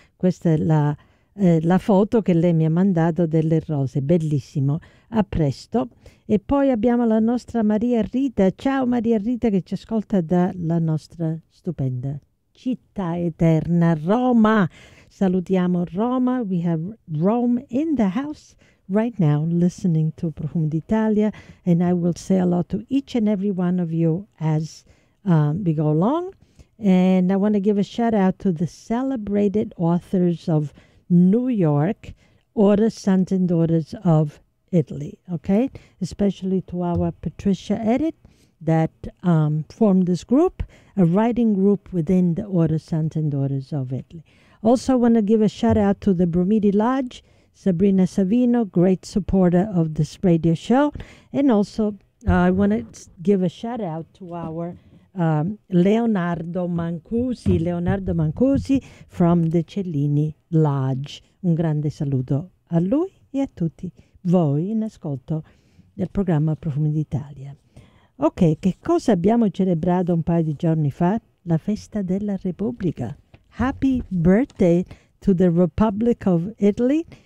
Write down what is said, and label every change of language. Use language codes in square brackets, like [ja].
[it] Questa è la foto che lei mi ha mandato delle rose, bellissimo, a presto. E poi abbiamo la nostra Maria Rita. Ciao Maria Rita, che ci ascolta dalla nostra stupenda città eterna, Roma. Salutiamo Roma. [en] We have Rome in the house right now listening to Profumi d'Italia, and I will say a lot to each and every one of you as we go along. And I want to give a shout out to the celebrated authors of New York, or the Sons and Daughters of Italy, okay? Especially to our Patricia Edit that formed this group, a writing group within the Order Sons and Daughters of Italy. Also want to give a shout out to the Brumidi Lodge, Sabrina Savino, great supporter of this radio show. And also I want to give a shout out to our Leonardo Mancusi from the Cellini Lodge. [it] Un grande saluto a lui e a tutti voi in ascolto del programma Profumi d'Italia. Ok, che cosa abbiamo celebrato un paio di giorni fa? La festa della Repubblica. [en] Happy birthday to the Republic of Italy.